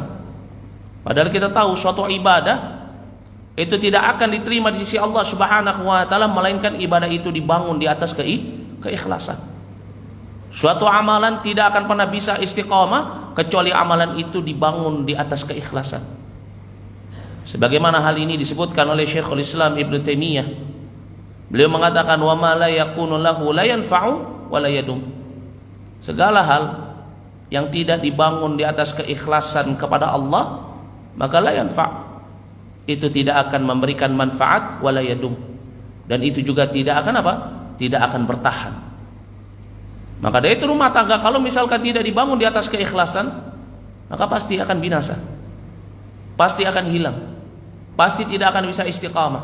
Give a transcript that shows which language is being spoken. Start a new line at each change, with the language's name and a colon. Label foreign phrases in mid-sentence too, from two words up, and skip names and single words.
Indonesian: Padahal kita tahu suatu ibadah itu tidak akan diterima di sisi Allah
Arabic: سبحانه وتعالى
Indonesian: melainkan ibadah itu dibangun di atas keikhlasan. Suatu amalan tidak akan pernah bisa istiqamah kecuali amalan itu dibangun di atas keikhlasan. Sebagaimana hal ini disebutkan oleh Syekhul Islam Ibn Taimiyah. Beliau mengatakan
Arabic: وما لا يكون له لا ينفع ولا يدوم.
Indonesian: Segala hal yang tidak dibangun di atas keikhlasan kepada Allah, maka
Arabic: لا ينفع',
Indonesian: itu tidak akan memberikan manfaat
Arabic: ولا يدوم,
Indonesian: dan itu juga tidak akan apa? Tidak akan bertahan. Maka dari itu rumah tangga kalau misalkan tidak dibangun di atas keikhlasan, maka pasti akan binasa, pasti akan hilang, pasti tidak akan bisa istiqamah.